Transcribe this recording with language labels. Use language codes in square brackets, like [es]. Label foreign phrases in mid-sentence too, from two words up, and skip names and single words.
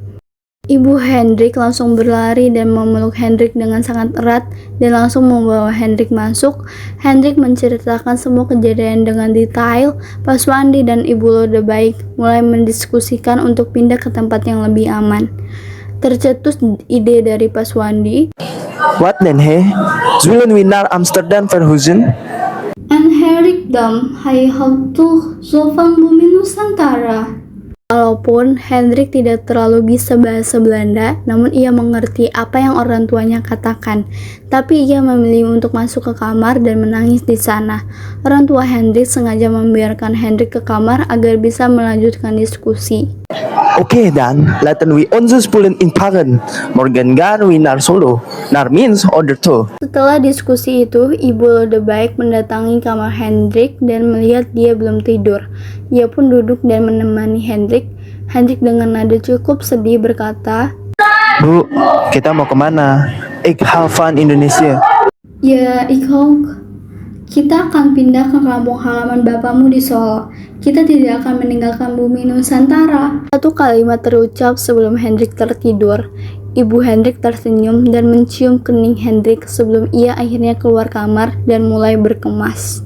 [id] Ibu Hendrik langsung berlari dan memeluk Hendrik dengan sangat erat dan langsung membawa Hendrik masuk. Hendrik menceritakan semua kejadian dengan detail. Pak Swandi dan Ibu Lodewijk mulai mendiskusikan untuk pindah ke tempat yang lebih aman. Tercetus ide dari Pak Swandi. [nl] Wat den he? Zullen we naar Amsterdam verhuizen? En Hendrik dan hij houdt toch zo van [id] bumi Nusantara. Walaupun Hendrik tidak terlalu bisa bahasa Belanda, namun ia mengerti apa yang orang tuanya katakan. Tapi ia memilih untuk masuk ke kamar dan menangis di sana. Orang tua Hendrik sengaja membiarkan Hendrik ke kamar agar bisa melanjutkan diskusi. [nl] Oké dan, laten we onze spullen inpakken. Morgen gaan we naar Solo, naar Mins order toe. [id] Setelah diskusi itu, Ibu Lodewijk mendatangi kamar Hendrik dan melihat dia belum tidur. Ia pun duduk dan menemani Hendrik. Hendrik dengan nada cukup sedih berkata, Bu, kita mau kemana? [nl] Ik hou van Indonesia. [id] "Ya, [nl] ik ook. [id] Kita akan pindah ke kampung halaman bapakmu di Solo. Kita tidak akan meninggalkan bumi Nusantara." Satu kalimat terucap sebelum Hendrik tertidur. Ibu Hendrik tersenyum dan mencium kening Hendrik sebelum ia akhirnya keluar kamar dan mulai berkemas.